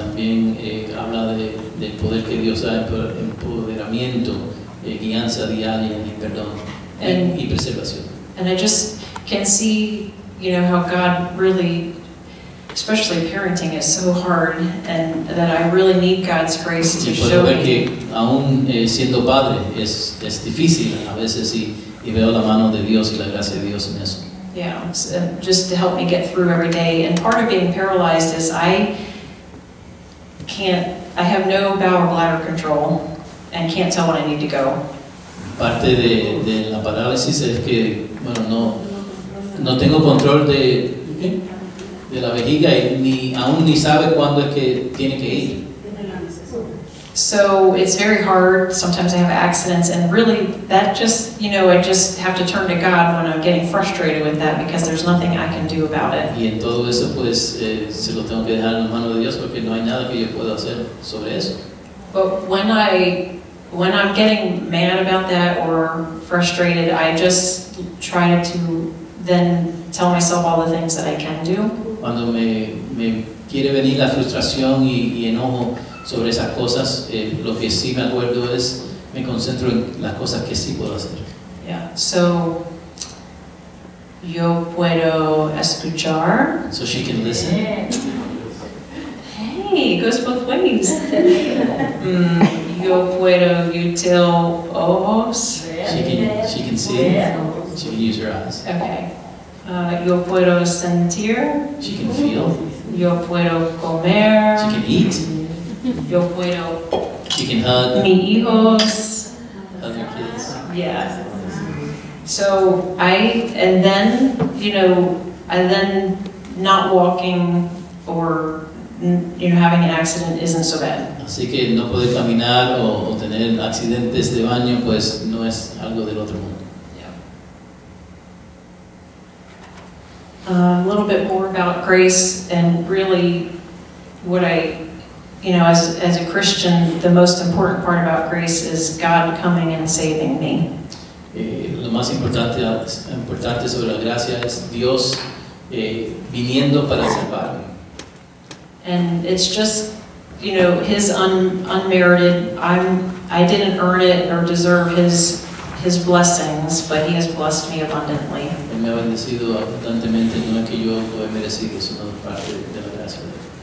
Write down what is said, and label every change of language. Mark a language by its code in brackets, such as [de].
[es] También habla del poder que Dios da, empoderamiento, guianza diaria y perdón y preservación. [en] And I just can see, you know, how God really, especially parenting, is so hard, and that I really need God's grace to [es] Y [en] show [es] puedo ver que aún siendo padre es difícil a veces y veo la mano de Dios y la gracia de Dios en eso. [en] Yeah, just to help me get through every day. And part of being paralyzed is I have no bowel or bladder control and can't tell when I need to go. [es] Parte de la parálisis es que, bueno, no tengo control de la vejiga y aún ni sabe cuándo es que tiene que ir. [en] So it's very hard. Sometimes I have accidents, and really that just, you know, I just have to turn to God when I'm getting frustrated with that, because there's nothing I can do about it. [es] Y en todo eso pues se lo tengo que dejar en las manos de Dios porque no hay nada que yo pueda hacer sobre eso. [en] But when I'm getting mad about that or frustrated, I just try to then tell myself all the things that I can do. [es] Cuando me quiere venir la frustración y enojo sobre esas cosas, lo que sí me acuerdo es, me concentro en las cosas que sí puedo hacer. [en] Yeah, so [es] yo puedo escuchar. [en] So she can listen. Hey, it goes both ways. [es] Yo puedo util ojos. [en] She can see. She can use her eyes. [es] Okay. Yo puedo sentir. [en] She can feel. [es] Yo puedo comer. [en] She can eat. [es] Yo puedo. [en] She can hug. [es] Mi hijos. [en] Hug her kids. Yeah. So and then, you know, not walking or, you know, having an accident isn't so bad. [es] Así que no poder caminar o tener accidentes de baño, pues no es algo del otro mundo. [en] A little bit more about grace, and really what you know, as a Christian, the most important part about grace is God coming and saving me. [es] Lo más importante sobre la gracia es Dios viniendo para salvarme. [en] And it's just, you know, His unmerited. I didn't earn it or deserve His blessings, but He has blessed me abundantly. [es] Él me ha bendecido abundantemente, no es que yo lo he merecido, sino parte de la gracia de Él.